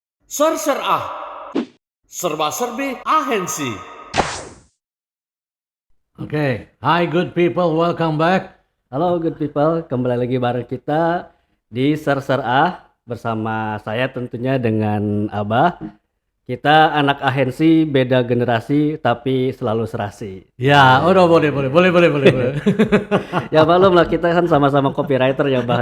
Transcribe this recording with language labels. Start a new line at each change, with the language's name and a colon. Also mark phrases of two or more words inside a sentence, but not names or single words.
Indonesian: Ser ah, serba-serbi ahensi.
English: Okay, hi good people, welcome back. Halo good people,
Indonesian: kembali lagi bareng kita di Ser Ah bersama saya tentunya dengan Abah. Kita anak ahensi beda generasi tapi selalu serasi. Ya, udah boleh. Ya malum lah kita kan sama-sama copywriter ya Bah.